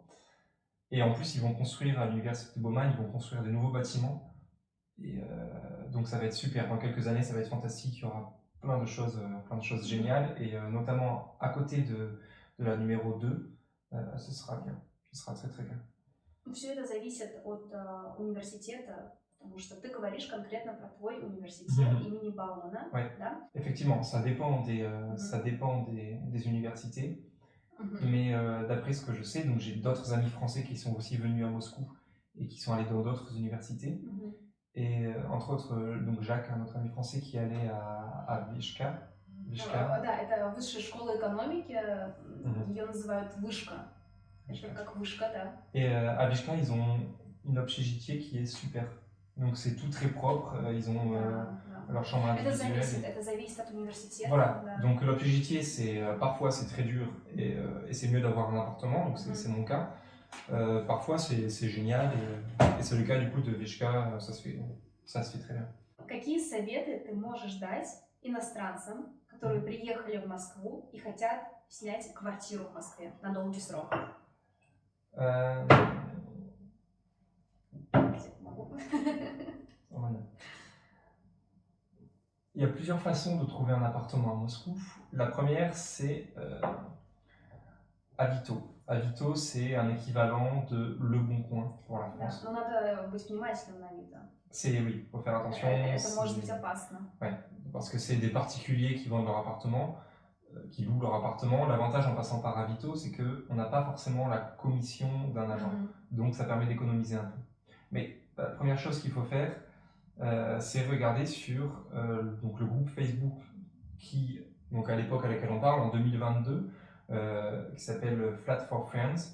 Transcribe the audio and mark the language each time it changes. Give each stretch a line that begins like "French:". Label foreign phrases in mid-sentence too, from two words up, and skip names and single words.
French: Et en plus, ils vont construire à l'université de Bauman, ils vont construire des nouveaux bâtiments. Et donc ça va être super. Dans quelques années, ça va être fantastique. Il y aura plein de choses géniales. Et notamment à côté de la numéro 2, ce sera bien. Ce sera très très bien.
Russian: Все это зависит от университета, потому что ты говоришь конкретно про твой университет имени Баумана,
French: Ouais.
Russian: да?
French: Effectivement, ça dépend des universités. Mais d'après ce que je sais, donc j'ai d'autres amis français qui sont aussi venus à Moscou et qui sont allés dans d'autres universités. Et entre autres, donc Jacques, un autre ami français qui allait à Vishka.
Russian: Да, это высшая школа экономики, ее называют вышка. Это как вышка, да.
French: Et à Vishka, ils ont une Obchejitié qui est super. Donc c'est tout très propre, ils ont leur chambre individuelle.
Russian: Это зависит от университета.
French: Voilà,
Russian: Да.
French: donc l'Obchejitié, parfois c'est très dur et c'est mieux d'avoir un appartement, donc c'est mon cas. Parfois c'est génial et c'est le cas du coup de Vishka, ça se fait très bien.
Russian: Какие советы ты можешь дать иностранцам, которые приехали в Москву и хотят снять квартиру в Москве на долгий срок?
French: Il y a plusieurs façons de trouver un appartement à Moscou. La première, c'est Avito. Avito, c'est un équivalent de Le Bon Coin pour la France.
Russian: Но надо быть внимательным на Авито.
French: Oui, il faut faire attention.
Russian: Это может быть опасно.
French: Ouais, parce que c'est des particuliers qui vendent leur appartement, qui louent leur appartement. L'avantage en passant par Avito, c'est qu'on n'a pas forcément la commission d'un agent. Donc ça permet d'économiser un peu. Mais la première chose qu'il faut faire, c'est regarder sur donc le groupe Facebook qui, donc à l'époque à laquelle on parle, en 2022, qui s'appelle Flat for Friends.